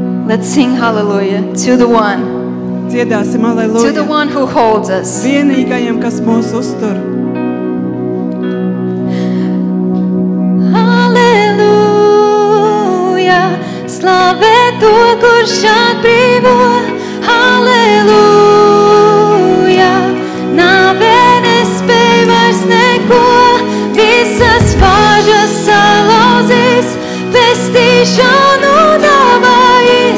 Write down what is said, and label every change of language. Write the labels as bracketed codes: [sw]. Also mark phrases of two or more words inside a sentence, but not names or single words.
[en] Let's sing hallelujah to the one. [lv] Dziedāsim [en] To the [lv] aleluja. [en] one who holds us. [lv] Vienīgajam, kas mūs uztur. Halleluja, slavē to, kurš atbrīvo. Halleluja, nāvē nespēj vairs neko, visas vāžas salauzīs, pestīšanu dāvājis.